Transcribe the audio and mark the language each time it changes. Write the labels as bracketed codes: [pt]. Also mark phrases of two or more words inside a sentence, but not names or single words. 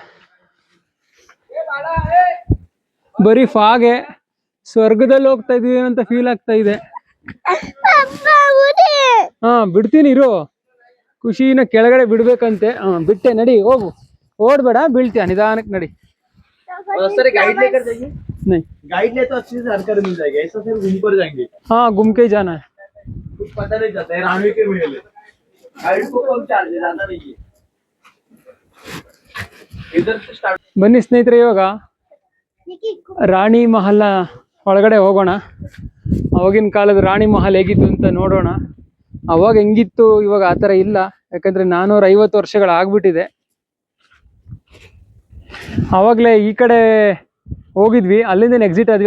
[kn] ಬರೀ ಫಾಗೆ. ಸ್ವರ್ಗದಲ್ಲಿ ಹೋಗ್ತಾ ಇದೀವಿ ಅಂತ ಫೀಲ್ ಆಗ್ತಾ ಇದೆ. ಬಿಡ್ತೀನಿ ಇರು. ಖುಷಿನ ಕೆಳಗಡೆ ಬಿಡ್ಬೇಕಂತೆ. ಬಿಟ್ಟೆ, ನಡಿ ಹೋಗು. ಓಡ್ಬೇಡ, ಬೀಳ್ತೀಯ. ನಿಧಾನಕ್ಕೆ ನಡಿ. [hi] गाइड लेकर जाइए। नहीं, गाइड ले तो अच्छी से जानकारी मिल जाएगी। ऐसा फिर घूम कर जाएंगे, हाँ घूम के ही जाना है। कुछ पता नहीं चलता है। रानवे के मेले गाइड को कम चार्ज है, ज्यादा नहीं है। इधर से स्टार्ट। [kn] ಬನ್ನಿ ಸ್ನೇಹಿತರೆ, ಇವಾಗ ರಾಣಿ ಮಹಲ್ನ ಒಳಗಡೆ ಹೋಗೋಣ. ಅವಾಗಿನ ಕಾಲದ ರಾಣಿ ಮಹಲ್ ಹೇಗಿತ್ತು ಅಂತ ನೋಡೋಣ. ಅವಾಗ ಹೆಂಗಿತ್ತು, ಇವಾಗ ಆ ಥರ ಇಲ್ಲ. ಯಾಕಂದರೆ 450 ವರ್ಷಗಳಾಗ್ಬಿಟ್ಟಿದೆ. ಆವಾಗಲೇ ಈ ಕಡೆ ಹೋಗಿದ್ವಿ, ಅಲ್ಲಿಂದ ಎಕ್ಸಿಟ್ ಆದ್ವಿ.